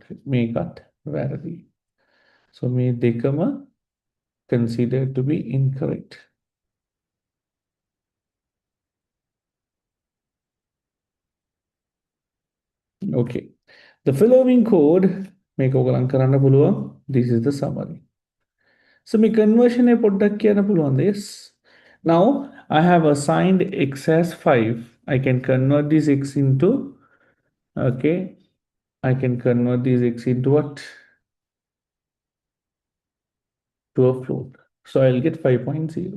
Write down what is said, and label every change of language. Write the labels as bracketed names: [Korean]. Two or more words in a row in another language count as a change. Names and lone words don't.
[Sinhala] Mekat variable. [English] So [Sinhala] මේ දෙකම [English] considered to be incorrect. Okay. The following code [Sinhala] මේක ඔයගලන් කරන්න පුළුවන්. [English] This is the summary. So my conversion [Sinhala] එක පොඩ්ඩක් කියන්න පුළුවන්ද? [English] Yes. Now I have assigned x as 5. I can convert this x into, okay, I can convert this x into what? To a float. So I'll get 5.0.